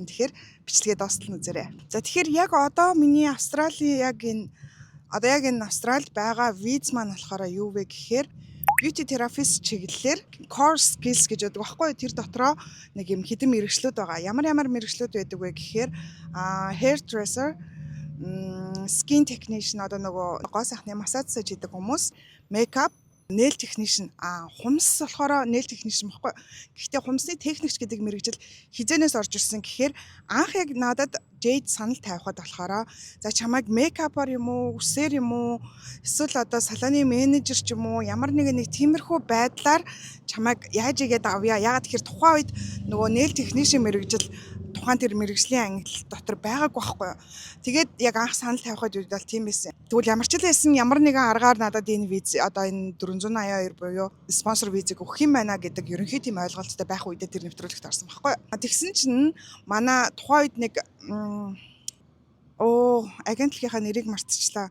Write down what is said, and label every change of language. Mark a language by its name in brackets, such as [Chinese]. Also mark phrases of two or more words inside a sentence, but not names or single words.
[Mongolian] Тэгэхээр бичлэгээ дуустал үзээрэй. За тэгэхээр яг одоо миний Австралийн яг энэ Австралид байгаа виз маань болохоор юу вэ гэхээр [English] beauty therapist [Mongolian] чиглэлээр [English] core skills [Mongolian] гэж байдаг байхгүй. Тэр дотроо нэг юм хэдэн мэргэжлүүд байгаа. Ямар мэргэжлүүд байдаг вэ гэхээр hairdresser, [English] skin technician [Mongolian] одоо нөгөө гоо сайхны массаж хийдэг хүмүүс, [English] makeup, nail technician [Mongolian] хумс болохоор [English] nail technician [Mongolian] баггүй. Гэхдээ хумсны техникч гэдэг мэргэжил хизэнээс орж ирсэн гэхээр анх яг надад Jade санал тавихад болохоор за чамайг мейкапаар юм уу, үсээр юм уу, эсвэл одоо салоны менежер ч юм уу ямар нэг тиймэрхүү байдлаар чамайг яаж игээд авъя. Яагаад тэгэхээр тухайн үед нөгөө [English] nail technician [Mongolian] мэргэжил тухайн тэр мэргэжлийн англи дотор байгаагүй байхгүй. Тэгээд яг анх санал тавихад үед бол тийм байсан. Тэгвэл ямар ч л байсан ямар нэгэн аргаар надад энэ виз одоо энэ 482 буюу спонсор визийг өгөх юм байна гэдэг ерөнхий тийм ойлголттой байх үедээ тэр нэвтрүүлэгт орсон байхгүй. Тэгсэн чинь манай тухайн үед нэг агентлагийнхаа нэрийг мартчихлаа.